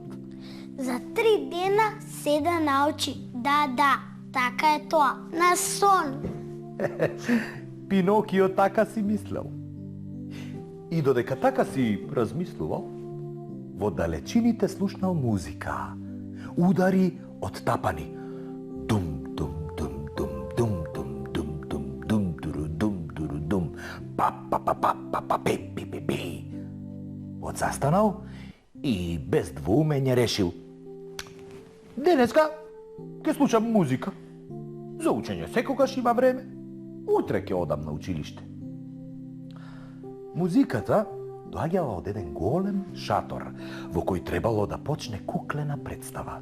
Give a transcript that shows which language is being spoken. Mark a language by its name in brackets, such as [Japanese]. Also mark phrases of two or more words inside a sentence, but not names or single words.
[Macedonian] За 3 дена се да научи. Да, така е тоа, на сон. Пинокио така си мислел. И додека така си размислувал, во далечините слушнал музика. Удари од тапани. Дум, дум, дум, дум, дум, дум, дум, дум, дум, дуру, дум, дуру, дум, па, па, па, па, па, па, пи, пи, пи, пи. Одзастанал и без двоумење решил: денеска ќе слушам музика. За учење секогаш има време. Утре ќе одам на училиште. Музиката доаѓала од еден голем шатор, во кој требало да почне куклена представа.